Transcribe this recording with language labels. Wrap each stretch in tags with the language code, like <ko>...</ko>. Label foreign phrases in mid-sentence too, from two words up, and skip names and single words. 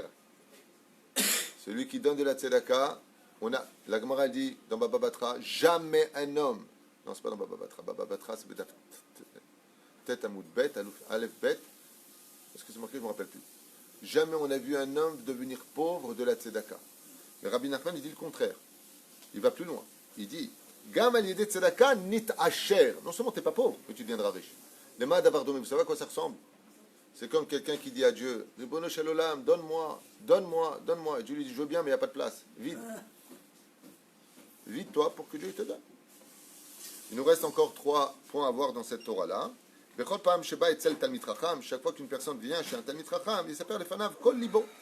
<fr>Celui qui donne de la tzedaka, la Gemara dit dans Baba Batra, jamais un homme. Non, c'est pas dans Baba Batra. Baba Batra, c'est</fr> <he>ט' עמוד ב', אלף בית.</he> <fr>Est-ce que c'est marqué? Je ne me rappelle plus. Jamais on a vu un homme devenir pauvre de la tzedaka. Mais Rabbi Nachman, il dit le contraire. Il va plus loin. Il dit,</fr> <he>גם על ידי צדקה נתעשר.</he> <fr>Non seulement tu n'es pas pauvre, mais tu deviendras riche. Les mains d'avardomé, vous savez à quoi ça ressemble? C'est comme quelqu'un qui dit à Dieu,</fr> <he>רבונו של עולם,</he> <fr>donne-moi, donne-moi, donne-moi. Et Dieu lui dit, je veux bien, mais il n'y a pas de place. Vide. Vide-toi pour que Dieu te donne. Il nous reste encore 3 points à voir dans cette Torah-là. Chaque fois qu'une personne vient chez un</fr> <he>תלמיד חכם,</he> <fr>il s'appelle le</fr> <he>פניו כל ליבו.</he>